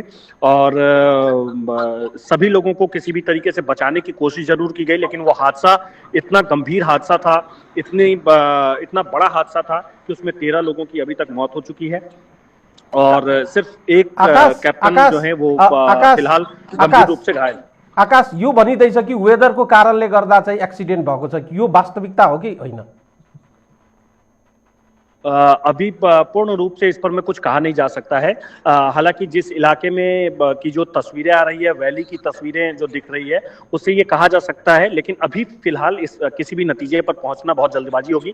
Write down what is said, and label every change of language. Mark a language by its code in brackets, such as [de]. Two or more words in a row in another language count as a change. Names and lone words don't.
[hi] और सभी लोगों को किसी भी तरीके से बचाने की कोशिश जरूर की गई, लेकिन वो हादसा इतना गंभीर हादसा था, इतना बड़ा हादसा था कि उसमें 13 लोगों की अभी तक मौत हो चुकी है और सिर्फ एक कैप्टन जो है वो फिलहाल गंभीर रूप से घायल। [ne] आकाश, यो भनिँदैछ कि वेदरको कारणले गर्दा चाहिँ एक्सिडेन्ट भएको छ, यो वास्तविकता हो कि होइन? [hi] अभी पूर्ण रूप से इस पर मैं कुछ कहा नहीं जा सकता है। हालांकि जिस इलाके में की जो तस्वीरें आ रही है, वैली की तस्वीरें जो दिख रही है, उससे ये कहा जा सकता है। लेकिन अभी फिलहाल इस किसी भी नतीजे पर पहुंचना बहुत जल्दबाजी होगी।